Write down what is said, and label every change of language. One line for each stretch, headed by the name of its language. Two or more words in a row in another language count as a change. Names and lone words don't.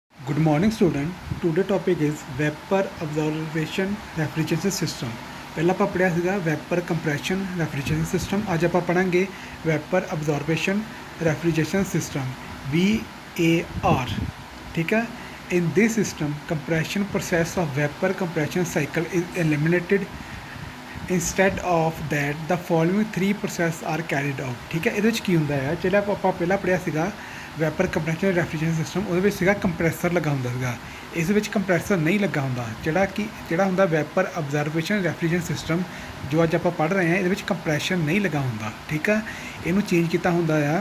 English: Good morning student. Today topic is vapor absorption refrigeration system.
Punjabi: ਪਹਿਲਾਂ ਆਪਾਂ ਪੜਿਆ ਸੀਗਾ
English: vapor compression refrigeration system.
Punjabi: ਅੱਜ ਆਪਾਂ ਪੜਾਂਗੇ
English: vapor absorption refrigeration system VAR.
Punjabi: ਠੀਕ ਹੈ?
English: In this system, compression process of vapor compression cycle is eliminated. Instead of that, the following three processes are carried out.
Punjabi: ਠੀਕ ਹੈ? ਇਹਦੇ ਵਿੱਚ ਕੀ ਹੁੰਦਾ ਹੈ? ਜਿਹੜਾ ਆਪਾਂ ਪਹਿਲਾਂ ਪੜਿਆ ਸੀਗਾ
English: vapor compression refrigeration system,
Punjabi: ਉਹਦੇ ਵਿੱਚ ਸੀਗਾ ਕੰਪਰੈਸਰ ਲੱਗਾ ਹੁੰਦਾ ਸੀਗਾ। ਇਸ ਵਿੱਚ ਕੰਪਰੈਸਰ ਨਹੀਂ ਲੱਗਾ ਹੁੰਦਾ। ਜਿਹੜਾ ਹੁੰਦਾ
English: vapor observation refrigeration system
Punjabi: ਜੋ ਅੱਜ ਆਪਾਂ ਪੜ੍ਹ ਰਹੇ ਹਾਂ, ਇਹਦੇ ਵਿੱਚ ਕੰਪਰੈਸ਼ਨ ਨਹੀਂ ਲੱਗਾ ਹੁੰਦਾ। ਠੀਕ ਆ, ਇਹਨੂੰ ਚੇਂਜ ਕੀਤਾ ਹੁੰਦਾ ਆ।